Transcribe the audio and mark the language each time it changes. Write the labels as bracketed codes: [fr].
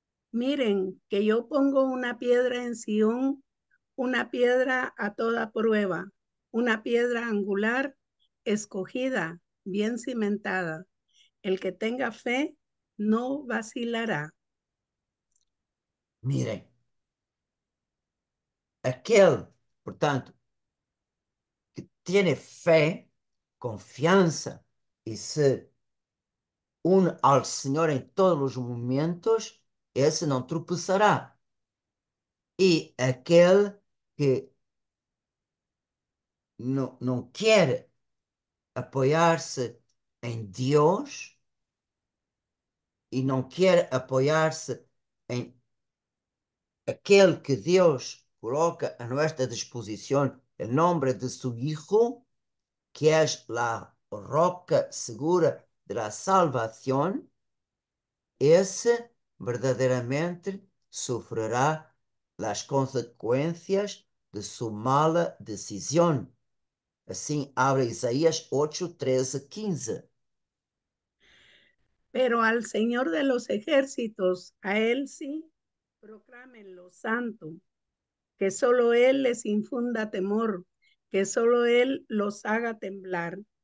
[es] Miren que yo pongo una piedra en Sión, una piedra a toda prueba, una piedra angular, escogida, bien cimentada. El que tenga fe no vacilará. Miren, [pt] aquele, portanto, que tem fé, confiança e se une ao Senhor em todos os momentos, esse não tropeçará. E aquele que não quer apoiar-se em Deus e não quer apoiar-se em aquele que Deus coloca a nossa disposição, em nome de seu [es] Hijo, [pt] que é a [es] roca [pt] segura [es] de la [pt] salvação, esse verdadeiramente [es] sufrirá las consecuencias de su mala decisión. [pt] Assim abre Isaías 8, 13, 15. [es] Pero al Señor de los ejércitos, a Él sí, proclámenlo santo, que solo Él les infunda temor, que solo Él los haga temblar.